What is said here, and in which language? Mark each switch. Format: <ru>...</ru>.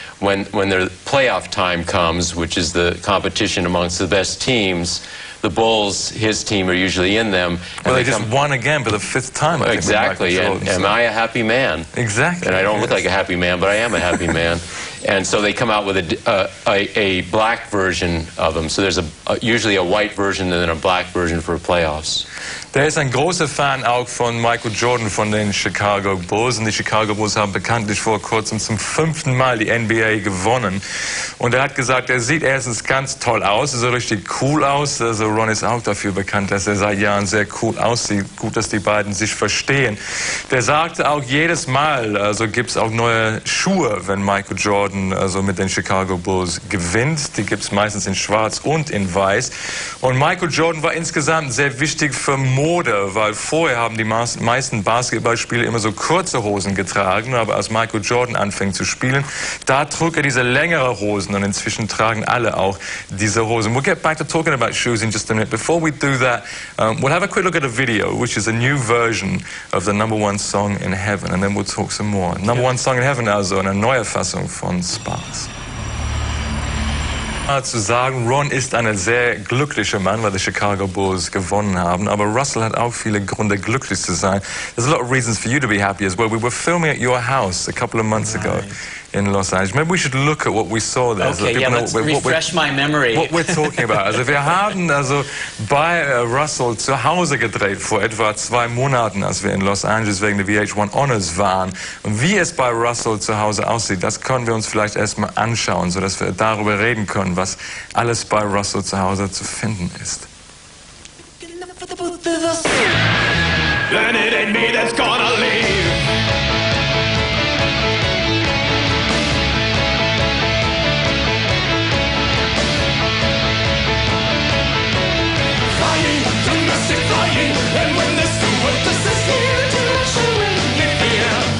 <en>when their playoff time comes, which is the competition amongst the best teams, the Bulls, his team, are usually in them. Well, they just won again for the 5th time. Exactly, and am I a happy man? Exactly. And I don't look like a happy man, but I am a happy man. And so they come out with a black version of them. So there's usually a white version and then a black version for playoffs.</en> <de>Der ist ein großer Fan auch von Michael Jordan von den Chicago Bulls. Und die Chicago Bulls haben bekanntlich vor kurzem zum 5. Mal die NBA gewonnen. Und er hat gesagt, er sieht erstens ganz toll aus, er sieht richtig cool aus. Also Ron ist auch dafür bekannt, dass er seit Jahren sehr cool aussieht. Gut, dass die beiden sich verstehen. Der sagte auch jedes Mal, also gibt es auch neue Schuhe, wenn Michael Jordan also mit den Chicago Bulls gewinnt. Die gibt es meistens in schwarz und in weiß. Und Michael Jordan war insgesamt sehr wichtig für Mode, weil vorher haben die meisten Basketballspieler immer so kurze Hosen getragen, aber als Michael Jordan anfing zu spielen, da trug er diese längere Hosen und inzwischen tragen alle auch diese Hosen.</de> <en>We'll get back to talking about shoes in just a minute. Before we do that, we'll have a quick look at a video, which is a new version of the #1 song in heaven, and then we'll talk some more.</en> <de>#1 song in heaven also, eine neue Fassung von Sparks. Zu sagen, Ron ist ein sehr glücklicher Mann, weil die Chicago Bulls gewonnen haben. Aber Russell hat auch viele Gründe, glücklich zu sein.</de> <en>There's a lot of reasons for you to be happy as well. We were filming at your house a couple of months ago in Los Angeles. Maybe we should look at what we saw there. Okay, so yeah, let's refresh my memory. What we're talking about.</en> <de>Also wir haben also bei Russell zu Hause gedreht vor etwa 2 Monaten, als wir in Los Angeles wegen der VH1 Honors waren. Und wie es bei Russell zu Hause aussieht, das können wir uns vielleicht erstmal anschauen, sodass wir darüber reden können, was alles bei Russell zu Hause zu finden ist.</de> <en>Then it ain't me that's gonna leave. Flying, domestic flying, and when the stewardess is here to let you in the air.</en>